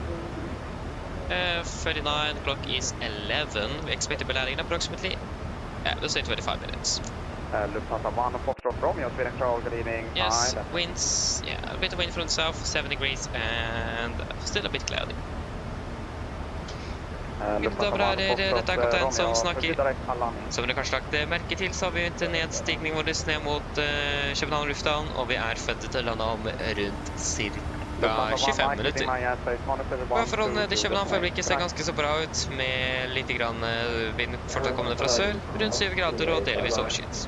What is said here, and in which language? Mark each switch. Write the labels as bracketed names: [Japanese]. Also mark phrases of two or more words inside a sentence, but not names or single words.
[English] 39, clock is 11. We expect to be landing in approximately, we'll say 25 minutes. Lufthansa 1 Foxtrot Romeo, speeding control, good evening. Yes, winds, yeah, a bit of wind from the south, 7 degrees, and still a bit cloudy. [Norwegian] Dobra, dette er kaptein som snakker. Som dere kanskje lagt merke til, så har vi en nedstigning vår ned mot København lufthavn, og vi er forventet til å lande om rundt ca. 25 minutter. Forholdene til København for øyeblikket ser ganske så bra ut, med litt grann vind fortsatt kommende fra sør, rundt 7 grader og delvis overskyet.